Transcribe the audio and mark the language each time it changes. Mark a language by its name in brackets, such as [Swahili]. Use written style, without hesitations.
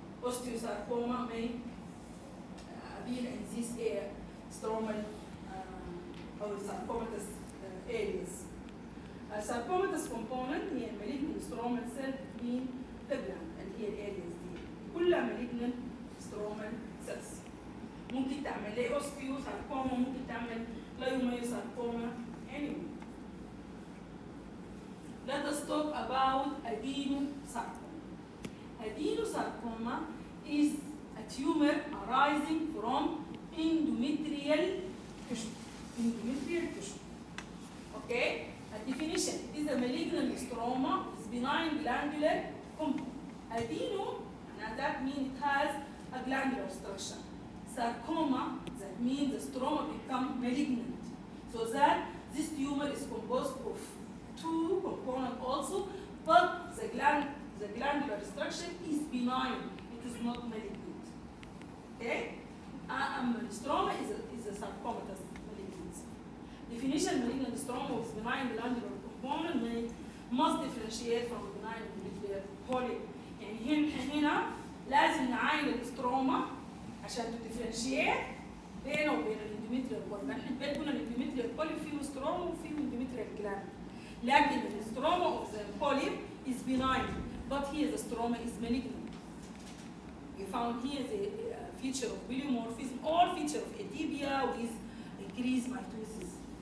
[English] Osteosarcoma may appear in this area, stromal or sarcomatous areas. A sarcomatous component هي malignant stromal cell between the gland and هي areas [Arabic] دي كلها [English] malignant stromal cells. [Arabic] ممكن تعمل لي osteosarcoma، ممكن تعمل leiomyosarcoma anyway. [English] Let us talk about adenosarcoma. Adenosarcoma is a tumor arising from endometrial tissue. Endometrial tissue. Okay? A definition: it is a malignant stroma with benign glandular component. Adeno, and that means it has a glandular structure. Sarcoma, that means the stroma becomes malignant. So that this tumor is composed of two components also, but the glandular structure is benign. It is not malignant. Okay? Stroma is a sarcomatous malignancy. Definition: malignant stroma with benign glandular component must differentiate from benign endometrial polyp. [Arabic] يعني هنا لازم نعاين الستروما عشان تديفرنشيت بينه وبين الاندوميتريال بوليب. احنا قلنا الاندوميتريال بوليب فيه ستروما وفيه اندوميتريال جلاند. [English] لكن الستروما of the polyp is benign, but here the stroma is malignant. We found here the feature of polymorphism or feature of atypia with increased mitosis.